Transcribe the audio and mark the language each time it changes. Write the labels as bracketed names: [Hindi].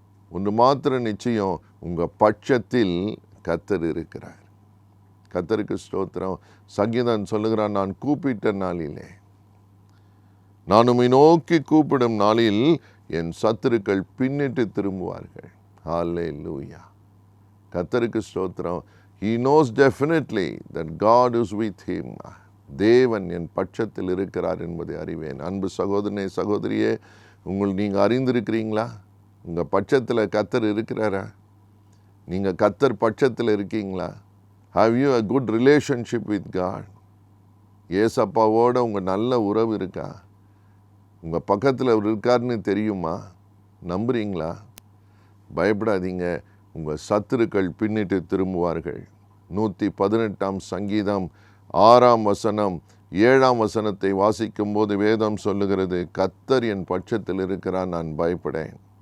[Tamil] ஒன்று மாத்திரம் நிச்சயம், உங்கள் பட்சத்தில் கர்த்தர் இருக்கிறார். கர்த்தருக்கு ஸ்தோத்திரம். சங்கீதன் சொல்லுகிறான், நான் கூப்பிட்ட நாளிலே, நான் உம்மை நோக்கி கூப்பிடும் நாளில் என் சத்துருக்கள் பின்னிட்டு திரும்புவார்கள். ஹல்லேலூயா. கர்த்தருக்கு ஸ்தோத்திரம். [English] He knows definitely that God is with him. [Tamil] தேவன் என் பட்சத்தில் இருக்கிறார் என்பதை அறிவேன். அன்பு சகோதரனே, சகோதரியே, நீங்கள் அறிந்திருக்கிறீங்களா? உங்கள் பட்சத்தில் கர்த்தர் இருக்கிறாரா? நீங்கள் கர்த்தர் பட்சத்தில் இருக்கீங்களா? [English] Have you a good relationship with God? [Tamil] ஏசப்பாவோட உங்கள் நல்ல உறவு இருக்கா? உங்கள் பக்கத்தில் அவர் இருக்காருன்னு தெரியுமா? நம்புறீங்களா? பயப்படாதீங்க. உங்கள் சத்துருக்கள் பின்னிட்டு திரும்புவார்கள். 118ஆம் சங்கீதம் 6ஆம் வசனம் 7ஆம் வசனத்தை வாசிக்கும் போது வேதம் சொல்லுகிறது, கர்த்தர் என் பட்சத்தில் இருக்கிறார், நான் பயப்படேன்.